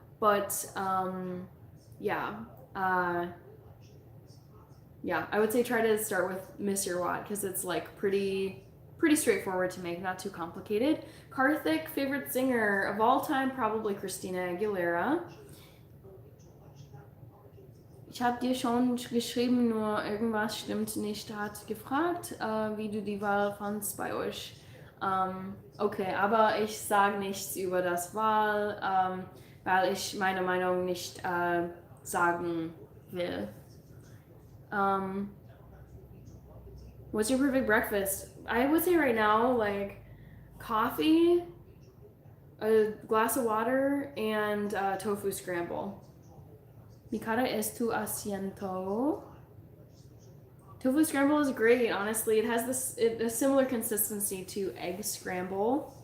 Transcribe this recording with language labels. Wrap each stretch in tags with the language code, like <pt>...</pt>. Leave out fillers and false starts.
<en>But yeah, yeah, I would say try to start with Mr. Watt because it's like pretty straightforward to make, not too complicated. Karthik, favorite singer of all time, probably Christina Aguilera.</en> <de>Ich habe dir schon geschrieben, nur irgendwas stimmt nicht. Hat gefragt, wie du die Wahl fandst bei euch. Okay, aber ich sage nichts über das Wahl, weil ich meine Meinung nicht sagen will.</de> <en>What's your perfect breakfast? I would say right now, like coffee, a glass of water, and tofu scramble.</en> <es>Mi cara es tu asiento?</es> <en>Tofu scramble is great, honestly. It has a similar consistency to egg scramble.</en>